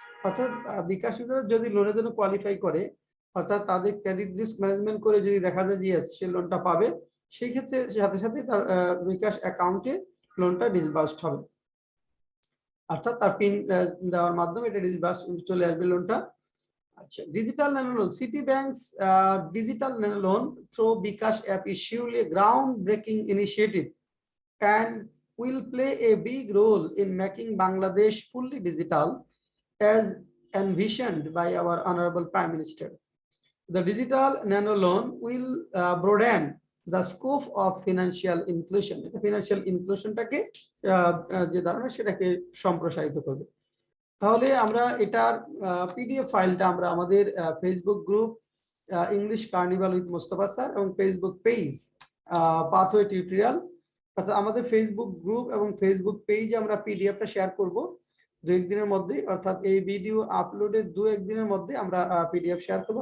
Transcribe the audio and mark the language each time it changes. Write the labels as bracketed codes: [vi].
[bn] অর্থাৎ bKash user যদি লোনের জন্য কোয়ালিফাই করে, অর্থাৎ তাদের ক্রেডিট রিস্ক ম্যানেজমেন্ট করে যদি দেখা যায় যে সে লোনটা পাবে, সেই ক্ষেত্রে সাথে সাথে তার bKash অ্যাকাউন্টে লোনটা ডিসবার্সড হবে। অর্থাৎ তার পিন দেওয়ার মাধ্যমে এটা ডিসবার্স চলে আসবে লোনটা। আচ্ছা, digital nano loan. [en] City banks digital nano loan through bKash app is surely a groundbreaking initiative and will play a big role in making Bangladesh fully digital as envisioned by our Honorable Prime Minister. The digital nano loan will broaden the scope of financial inclusion. [bn] Financial ইনক্লুশনটাকে যে ধারণা সেটাকে সম্প্রসারিত করবে। তাহলে আমরা এটার PDF ফাইলটা আমরা আমাদের Facebook group English carnival with Mostafa sir এবং ফেসবুক পেজ পাথওয়ে টিউটোরিয়াল, অর্থাৎ আমাদের ফেসবুক গ্রুপ এবং ফেসবুক পেজে আমরা পিডিএফটা শেয়ার করব 2-1 দিনের মধ্যে, অর্থাৎ এই ভিডিও আপলোডের 2-1 দিনের মধ্যে আমরা পিডিএফ শেয়ার করব।